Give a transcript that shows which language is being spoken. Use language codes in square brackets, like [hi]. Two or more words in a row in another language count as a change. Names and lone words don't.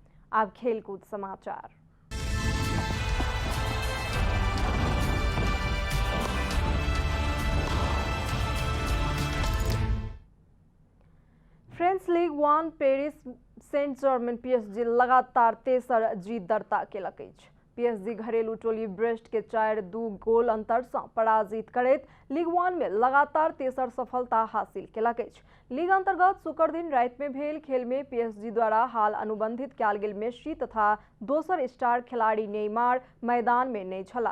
[mai] अब खेलकूद समाचार। फ्रेंच लीग 1 पेरिस सेंट जर्मन PSG लगातार तेसर जीत दर्ता केलक अछि। PSG घरेलू टोली ब्रेस्ट के 4-2 गोल अंतर से पराजित करैत लीग 1 में लगातार तेसर सफलता हासिल केलक अछि। लीग अंतर्गत शुक्र दिन रात में भेल खेल में PSG द्वारा हाल अनुबंधित कयल गेल मेसी तथा दोसर स्टार खिलाड़ी नेमार मैदान में नहीं छला।